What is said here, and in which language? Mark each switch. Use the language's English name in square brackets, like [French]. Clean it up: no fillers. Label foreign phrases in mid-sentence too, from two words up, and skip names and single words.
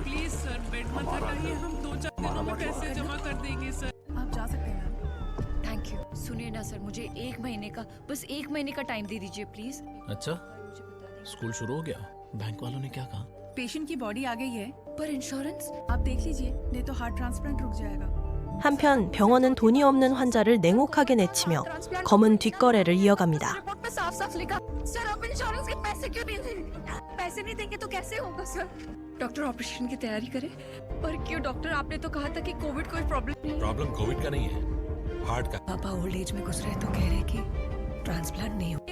[Hindi] प्लीज सर, बेड मत हटाइए, हम 2-4 दिनों में पैसे जमा कर देंगे सर। आप जा सकते हैं मैम। [English] Thank you. [Hindi] सुनिए ना सर, मुझे 1 महीने का, बस 1 महीने का टाइम दे दीजिए प्लीज। अच्छा, स्कूल शुरू हो गया? बैंक वालों ने क्या कहा? पेशेंट की बॉडी आ गई है, पर इंश्योरेंस? आप देख लीजिए, नहीं तो [English] heart transplant [Hindi] रुक जाएगा। [Korean] 한편 병원은 돈이 없는 환자를 냉혹하게 내치며 검은 뒷거래를 이어갑니다. [Hindi] रिपोर्ट में साफ-साफ लिखा। सर आप इंश्योरेंस के पैसे क्यों नहीं देंगे? पैसे नहीं देंगे तो कैसे होगा सर? डॉक्टर ऑपरेशन की तैयारी करे। पर क्यों डॉक्टर, आपने तो कहा था कि कोविड कोई प्रॉब्लम नहीं। प्रॉब्लम कोविड का नहीं है, हार्ट का। पापा [English] old age [Hindi] में गुजरे तो कह रहे कि ट्रांसप्लांट नहीं हो।